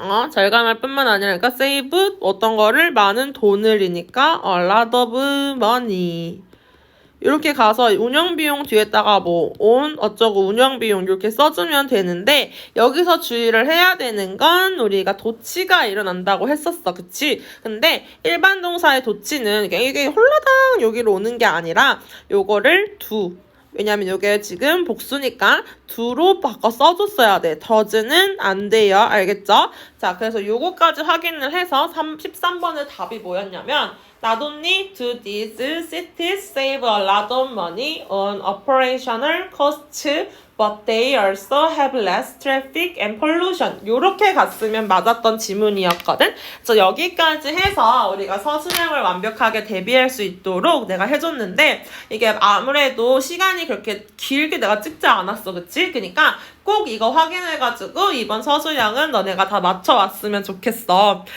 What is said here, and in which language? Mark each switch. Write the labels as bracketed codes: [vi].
[ko] 절감할 뿐만 아니라 save 어떤 거를 많은 돈을이니까 [en] a lot of money [ko] 이렇게 가서 운영비용 뒤에다가 on 어쩌고 운영비용 이렇게 써주면 되는데 여기서 주의를 해야 되는 건 우리가 도치가 일어난다고 했었어. 그치? 근데 일반 동사의 도치는 이게 홀라당 여기로 오는 게 아니라 요거를 왜냐면 이게 지금 복수니까 do로 바꿔 써줬어야 돼. does는 안 돼요. 알겠죠? 자, 그래서 요거까지 확인을 해서 13번의 답이 뭐였냐면 [en] Not only do these cities save a lot of money on operational costs, but they also have less traffic and pollution. [ko] 요렇게 갔으면 맞았던 지문이었거든. 그래서 여기까지 해서 우리가 서술형을 완벽하게 대비할 수 있도록 내가 해줬는데 이게 아무래도 시간이 그렇게 길게 내가 찍지 않았어. 그치? 그러니까 꼭 이거 확인해가지고 이번 서술형은 너네가 다 맞춰왔으면 좋겠어.